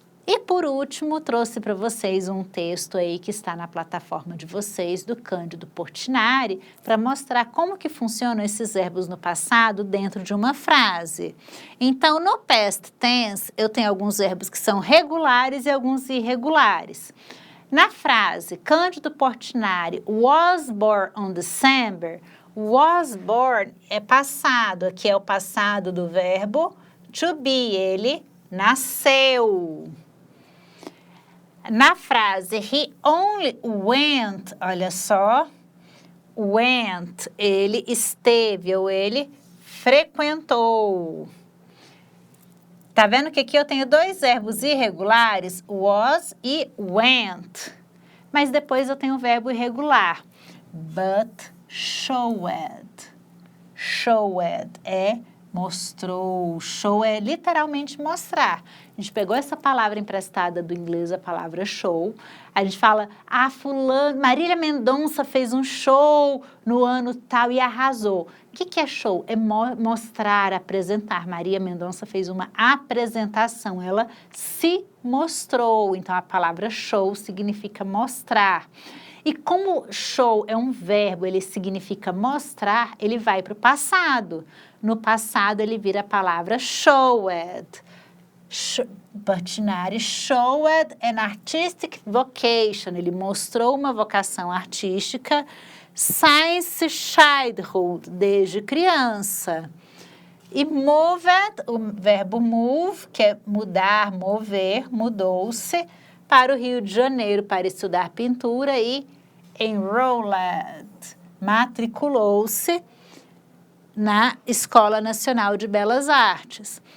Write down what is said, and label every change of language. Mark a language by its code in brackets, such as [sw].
[pt] E por último, trouxe para vocês um texto aí que está na plataforma de vocês, do Cândido Portinari, para mostrar como que funcionam esses verbos no passado dentro de uma frase. Então, no past tense, eu tenho alguns verbos que são regulares e alguns irregulares. Na frase, Cândido Portinari [en] was born on December, [pt] was born é passado, aqui é o passado do verbo to be, ele nasceu. Na frase, [en] he only went, [pt] olha só, went, ele esteve ou ele frequentou. Tá vendo que aqui eu tenho dois verbos irregulares, was e went. Mas depois eu tenho um verbo irregular, but showed. Showed é mostrou, show é literalmente mostrar. A gente pegou essa palavra emprestada do inglês, a palavra show. A gente fala, Marília Mendonça fez um show no ano tal e arrasou. O que é show? É mostrar, apresentar. Maria Mendonça fez uma apresentação, ela se mostrou. Então, a palavra show significa mostrar. E como show é um verbo, ele significa mostrar, ele vai para o passado. No passado, ele vira a palavra showed. [en] Portinari showed an artistic vocation. [pt] Ele mostrou uma vocação artística [en] since childhood, [pt] desde criança. E moved, o verbo move, que é mudar, mover, mudou-se para o Rio de Janeiro para estudar pintura e enrolled, matriculou-se na Escola Nacional de Belas Artes.